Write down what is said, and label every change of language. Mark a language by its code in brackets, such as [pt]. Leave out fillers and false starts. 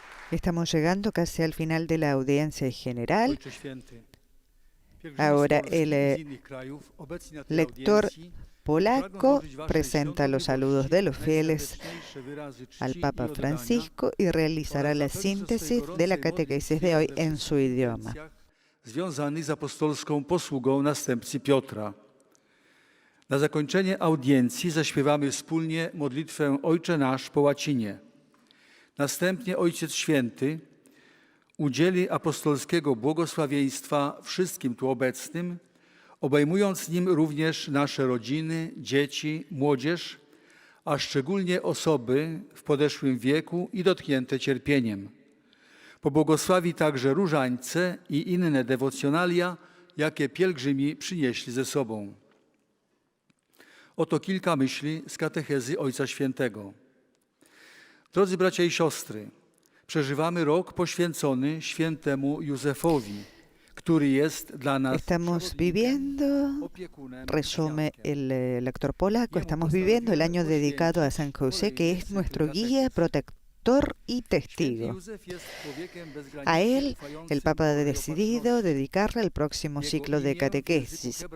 [es] Estamos llegando casi al final de la audiencia general. Ahora el lector polaco presenta los saludos de los fieles al Papa Francisco y realizará la síntesis de la catequesis de hoy en su idioma. [pl] Związany z apostolską posługą następcy Piotra. Na zakończenie audiencji zaśpiewamy wspólnie modlitwę Ojcze Nasz po łacinie. Następnie Ojciec Święty udzieli apostolskiego błogosławieństwa wszystkim tu obecnym, obejmując nim również nasze rodziny, dzieci, młodzież, a szczególnie osoby w podeszłym wieku i dotknięte cierpieniem. Pobłogosławi także różańce i inne dewocjonalia, jakie pielgrzymi przynieśli ze sobą. Oto kilka myśli z katechezy Ojca Świętego. Drodzy bracia i siostry, przeżywamy rok poświęcony świętemu Józefowi, który jest dla nas [es] Estamos viviendo, resume el lector polaco, estamos viviendo el año dedicado a San José, que es nuestro guía, protector y testigo. A él, el Papa ha decidido dedicarle el próximo ciclo de catequesis.